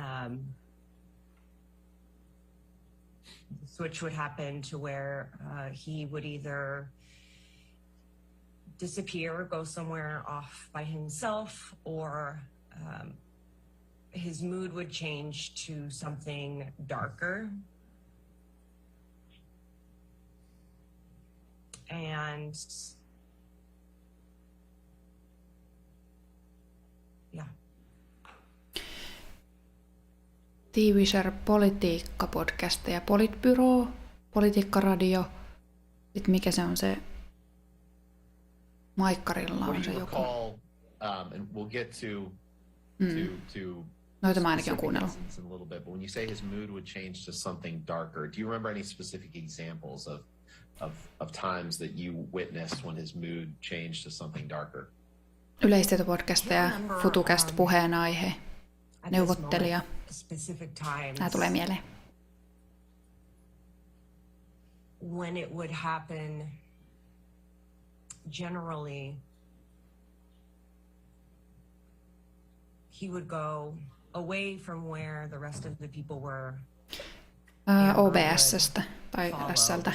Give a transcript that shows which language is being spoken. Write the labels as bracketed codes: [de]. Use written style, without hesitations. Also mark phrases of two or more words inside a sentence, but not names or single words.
[en] The switch would happen to where he would either disappear or go somewhere off by himself, or his mood would change to something darker. And yeah. [fi] Tiiviser politiikka-podcast ja Politbyro, Politiikkaradio. Sitten mikä se on se? Maikkarilla on se joku. [en] And we'll get to [fi] Noita mä ainakin on kuunnellut. [en] in a little bit, but when you say his mood would change to something darker, do you remember any specific examples of times that you witnessed when his mood changed to something darker? [fi] Yleistietopodcasteja, FutuCast puheenaihe, neuvottelija. Nämä tulee mieleen. [en] When it would happen, generally, he would go away from where the rest of the people were. [fi] OBS:stä tai SL:tä